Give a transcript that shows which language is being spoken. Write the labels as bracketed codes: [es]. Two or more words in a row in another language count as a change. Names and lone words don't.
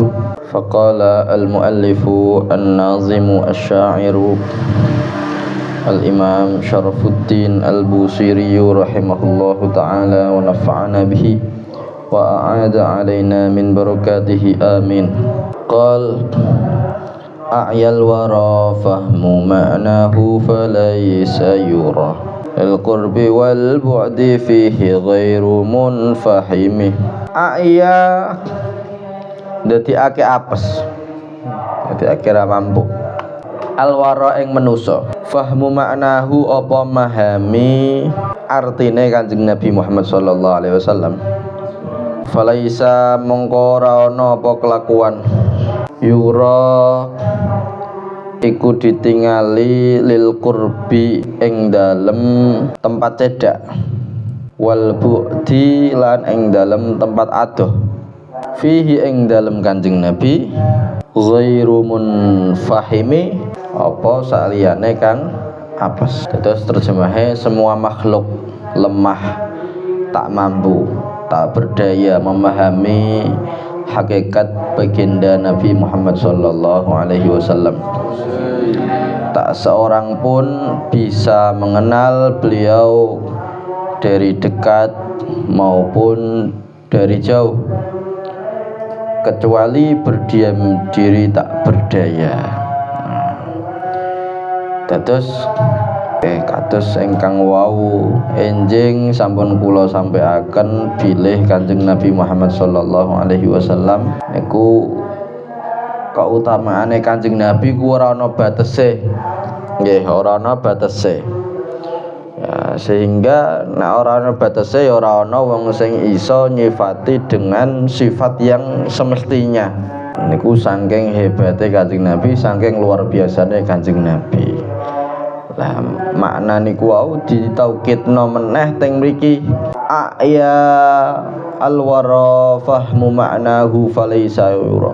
[ar] فقال المؤلف الناظم الشاعر الإمام شرف الدين البوصيري رحمه الله تعالى ونفعنا به وأعاد علينا من بركاته، آمين. قال أعيا الورى فهم معناه فليس يرى القرب والبعد فيه غير منفحم. [jv] A'ya dadi ake apes, dadi ake ra mampu. Al-wara ing manusa, [ar] فهم معناه [jv] apa mahami artine Kanjeng Nabi Muhammad [ar] صلى الله عليه وسلم. [jv] Falaisa mongko ora ana apa kelakuan yura iku ditingali [ar] للقرب [jv] ing dalem tempat cedhak, [ar] والبعد [jv] lan ing dalem tempat adoh, fihi ing dalem Kanjeng Nabi [ar] غير منفحم [jv] apa saliyane kang apes. [id] Terus terjemahe semua makhluk lemah, tak mampu, tak berdaya memahami hakikat baginda Nabi Muhammad [ar] صلى الله عليه وسلم. [id] Tak seorang pun bisa mengenal beliau dari dekat maupun dari jauh, kecuali berdiam diri tak berdaya. [jv] Terus kados ingkang wau enjing sampun kula sampaiaken bilih Kanjeng Nabi Muhammad [ar] صلى الله عليه وسلم [jv] niku kautamaane Kanjeng Nabi ku ora ana batese. Nggih, ora ana batese. Ya, sehingga nek ora ana batese ya ora ana wong sing iso nyifati [id] dengan sifat yang semestinya. [jv] Niku saking hebate Kanjeng Nabi, saking luar biasane Kanjeng Nabi. Lah makna niku wau ditaukidna meneh teng mriki, [ar] أعيا الورى فهم معناه فليس يرى.